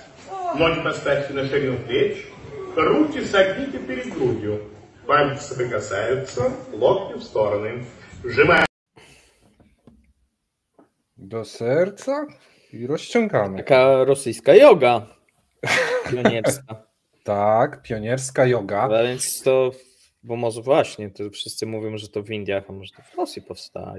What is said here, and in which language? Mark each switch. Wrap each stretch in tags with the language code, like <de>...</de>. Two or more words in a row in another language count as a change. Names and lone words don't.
<ru>Ноги поставьте на ширину плеч, руки согните перед грудью. Пальцы соприкасаются, локти в стороны. Сжимаем.</ru> <pl>Do serca i rozciągamy. Taka rosyjska joga pionierska. Tak, pionierska joga. A więc to, bo może właśnie, to wszyscy mówią, że to w Indiach, a może to w Rosji powstaje.</pl>